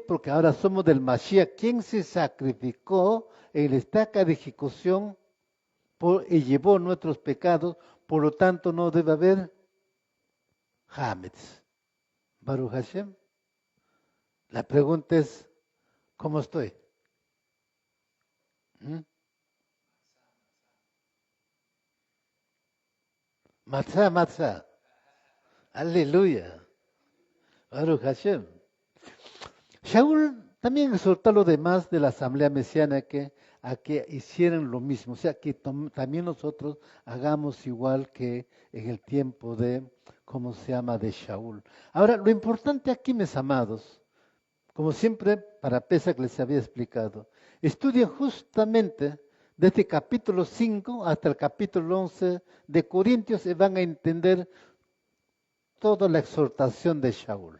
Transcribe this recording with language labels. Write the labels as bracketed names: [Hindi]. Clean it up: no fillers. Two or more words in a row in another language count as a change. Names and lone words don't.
[Spanish] Porque ahora somos del Mashiach, quien se sacrificó en la estaca de ejecución y llevó nuestros pecados, por lo tanto no debe haber Hametz. [Hebrew] ברוך השם. [Spanish] La pregunta es, ¿cómo estoy? [Hebrew] ¿Mm? מצה מצה. Aleluya. ברוך השם. [Spanish] Shaul también exhortó a los demás de la asamblea mesiánica a que hicieran lo mismo, o sea, que también nosotros hagamos igual que en el tiempo de, ¿cómo se llama?, de Shaul. Ahora, lo importante aquí, mis amados, como siempre, para Pesach les había explicado, estudien justamente desde el capítulo 5 hasta el capítulo 11 de Corintios y van a entender toda la exhortación de Shaul.